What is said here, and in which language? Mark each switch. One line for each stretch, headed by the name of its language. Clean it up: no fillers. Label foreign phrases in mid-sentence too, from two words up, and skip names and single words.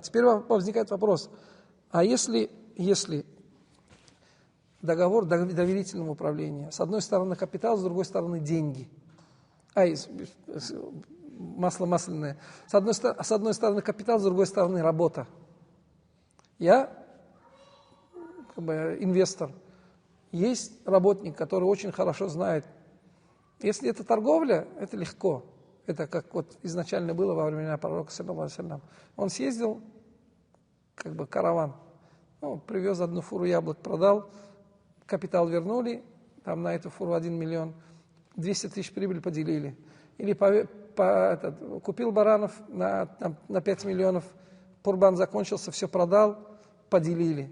Russian: Теперь возникает вопрос, а если договор доверительного управления, с одной стороны капитал, с другой стороны деньги, масло масляное, с одной стороны капитал, с другой стороны работа. Я инвестор. Есть работник, который очень хорошо знает. Если это торговля, это легко. Это как изначально было во времена пророка,
Arabic: صلى الله عليه وسلم.
Russian: Он съездил, караван, привез одну фуру яблок, продал, капитал вернули, там на эту фуру 1 миллион, 200 тысяч прибыль поделили. Или купил баранов на 5 миллионов, курбан закончился, все продал, поделили.